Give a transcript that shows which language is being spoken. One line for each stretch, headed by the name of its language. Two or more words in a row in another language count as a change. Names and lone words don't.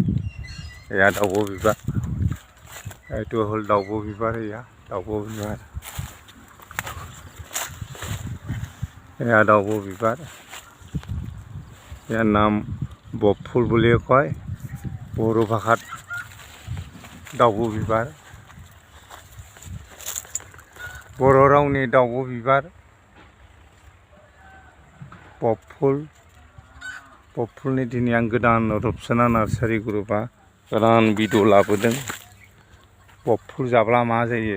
Assamese: এয়া দাউব বিবাৰ, এইটো হ'ল দাউব বিবাৰ। এয়া দাউব বিবাৰ, এয়া দাউব বিবাৰ। ইয়াৰ নাম বকফুল বুলিয়ে কয়, বড়ো ভাষাত দাউব বিবাৰ।
Bodo: बर' रावनि दाउब बिबार बकफुलनि दिनै आं गोदान रূपसना नार्सारी ग्रुपआ गोदान भिडिअ लाबोदों। बकफुल जाब्ला मा जायो?